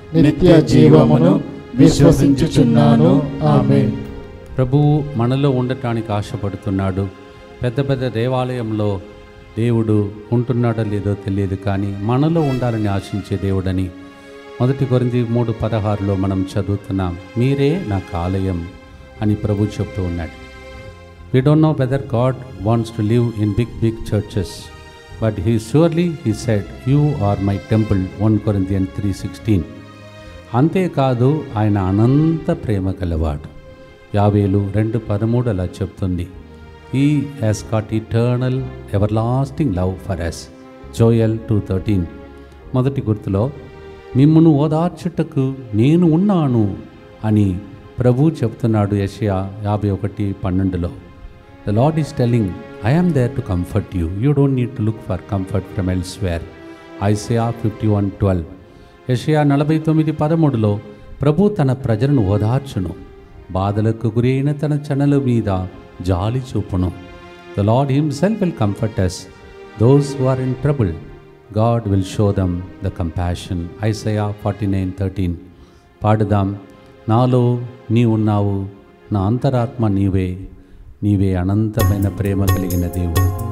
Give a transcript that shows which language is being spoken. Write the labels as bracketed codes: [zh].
[te] నిత్య జీవమును విశ్వసించుచున్నాను. ఆమేన్. ప్రభువు మనలో ఉండటానికి ఆశపడుతున్నాడు. పెద్ద పెద్ద దేవాలయంలో దేవుడు ఉంటున్నాడో లేదో తెలియదు, కానీ మనలో ఉండాలని ఆశించే దేవుడని 1 కొరింథీ 3:16 మనం చదువుతున్నాం. మీరే నాకు ఆలయం అని ప్రభు చెప్తూ ఉన్నాడు. [en] We don't know whether God wants to live in big churches, but he said, you are my temple, 1 Corinthians 3:16. [te] అంతేకాదు ఆయన అనంత ప్రేమ గలవాడు. యావేలు 2:13 అలా చెప్తుంది. [en] He has got eternal everlasting love for us, Joel 2:13. [te] మొదటి గుర్తులో మిమ్మును ఓదార్చుటకు నేను ఉన్నాను అని ప్రభు చెప్తున్నాడు. యెషయా 51:12. [en] The Lord is telling, I am there to comfort you. You don't need to look for comfort from elsewhere. Isaiah 51:12. [te] యెషయా 49:13 ప్రభు తన ప్రజలను ఓదార్చును, బాధలకు గురైన తన చనల మీద జాలి చూపును. [en] The Lord himself will comfort us. Those who are in trouble, God will show them the compassion. Isaiah 49:13. [te] పాడుదాం. నాలో నీ ఉన్నావు, నా అంతరాత్మ నీవే, నీవే అనంతమైన ప్రేమ కలిగిన దేవుడు.